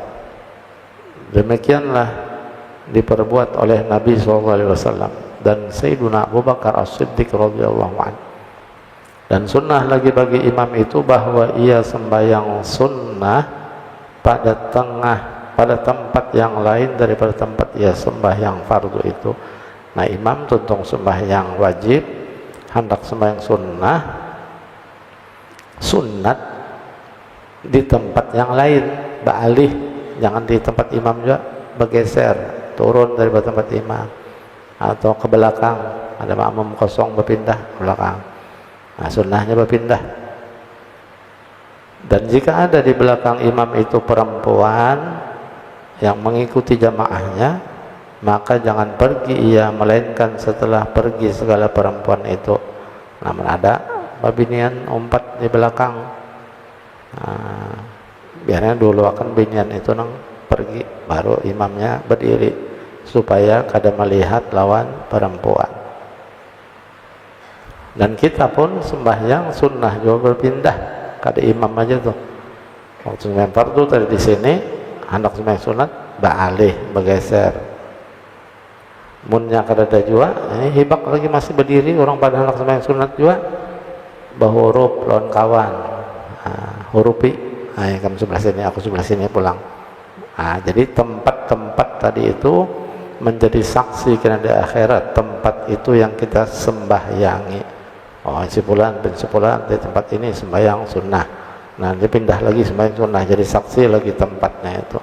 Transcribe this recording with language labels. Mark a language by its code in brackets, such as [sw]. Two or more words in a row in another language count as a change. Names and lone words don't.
[ms] Demikianlah diperbuat oleh Nabi SAW dan Sayyiduna Abu Bakar As-Siddiq [ar] رضي الله عنه. [ms] Dan sunnah lagi bagi imam itu bahwa ia sembahyang sunnah pada tempat yang lain daripada tempat ia sembahyang fardu itu. [bjn] Nah, imam tuntung sembahyang wajib, hendak sembahyang sunat di tempat yang lain, beralih, jangan di tempat imam juga, bergeser, turun daripada tempat imam atau ke belakang ada makmum kosong berpindah ke belakang. [ms] Nah, sunnahnya berpindah. Dan jika ada di belakang imam itu perempuan yang mengikuti jamaahnya, maka jangan pergi ia, melainkan setelah pergi segala perempuan itu. [bjn] Namun ada babinian umpat di belakang, biarnya dulu akan binian itu nang pergi, baru imamnya berdiri supaya kada melihat lawan perempuan. Dan kita pun sembahyang sunnah juga berpindah, kada imam aja tuh. Waktu sembahyang fardu tadi di sini, hendak sembahyang sunat, baalih, bergeser. Munnya kada ada juga, ini hibak lagi masih berdiri, orang pada hendak sembahyang sunat juga, bahuruf lawan kawan, hurupi. Kamu sebelah sini, aku sebelah sini pulang. Jadi tempat-tempat tadi itu menjadi saksi karena di akhirat tempat itu yang kita sembahyangi. Si fulan bin sepulan di tempat ini sembahyang sunnah. Nah, dia pindah lagi sembahyang sunnah, jadi saksi lagi tempatnya itu.